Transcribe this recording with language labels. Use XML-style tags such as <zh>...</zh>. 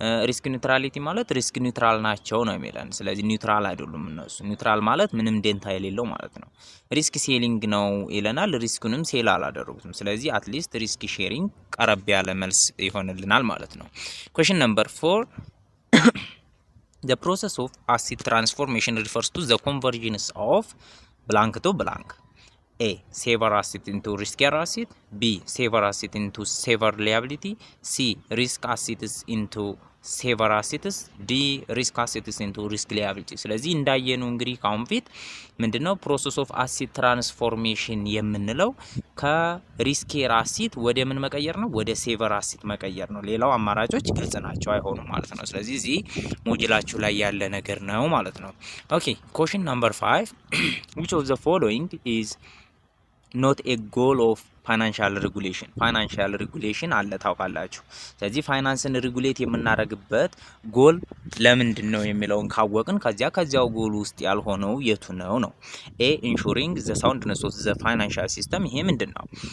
<am>ሪስክ ኒውትራሊቲ ማለት ሪስክ ኒውትራል ናቸው ነው የሚለን። ስለዚህ ኒውትራል አይደሉም እነሱ። ኒውትራል ማለት ምንም ዴንታ የሌለው ማለት ነው። ሪስክ ሴሊንግ ነው ይለናል። ሪስኩንም ሴል አላደረጉትም። ስለዚህ አትሊስት ሪስክ ሼሪንግ ቀረብ ያለ መልስ ይሆንልናል ማለት ነው። ኩዌስችን ነምበር 4</am> <en>The process of asset transformation refers to the convergence of blank to blank. A. Saver asset into riskier asset. B. Saver asset into saver liability. C. Risk assets into saver assets. D. Risk assets into risk liability.</en> <am>ስለዚህ እንዳየነው እንግዲህ ካሁን ፊት ምንድነው ፕሮሰስ ኦፍ አሴት ትራንስፎርሜሽን የምንለው ከሪስኬር አሴት ወደ ምን መቀየር ነው? ወደ ሴቨር አሴት መቀየር ነው። ሌላው አማራጮች ግልጽ ናቸው አይሆኑም ማለት ነው። ስለዚህ እዚህ ሞጁላችሁ ላይ ያለ ነገር ነው ማለት ነው። ኦኬ ኩዌስችን ነምበር 5</am> <en>which of the following is not a goal of</en> <am>ፋይናንሻል ሬጉሌሽን። ፋይናንሻል ሬጉሌሽን አለ ታውቃላችሁ። ስለዚህ ፋይናንስን ሬጉሌት የምናደርግበት ጎል ለምንድን ነው የሚለውን ካወቅን ከዚያው ጎል ውስጥ ያልሆነው የቱ ነው ነው።</am> <en>ኤ ኢንሹሪንግ ዘ ሳውንድነስ ኦፍ ዘ ፋይናንሻል ሲስተም።</en> <am>ይሄ ምንድን ነው?</am>